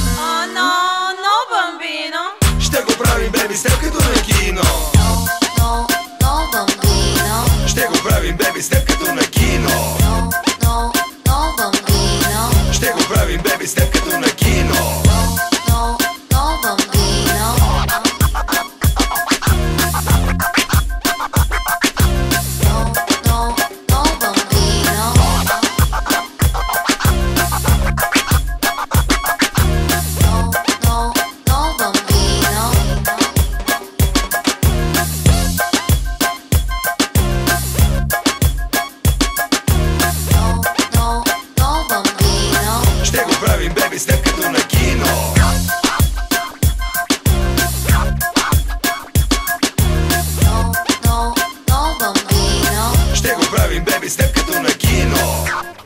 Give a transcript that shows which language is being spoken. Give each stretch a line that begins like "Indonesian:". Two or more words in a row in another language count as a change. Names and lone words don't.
Bulgarian: Ще го правим, беби, с теб като на кино.
Italian: No, no, no, bambino.
Bulgarian: Ще го правим, беби, с теб като на кино.
Italian: No, no, no, bambino.
Bulgarian: Ще го правим, беби, с теб като на кино.
Italian: No, no, no, bambino. No, no, no, bambino. No, no, no, bambino. No, no, no, bambino.
Bulgarian: Ще го правим, беби, с теб като на кино.
Italian: No, no, no, bambino.
Bulgarian: Ще го правим, беби, с теб като на кино.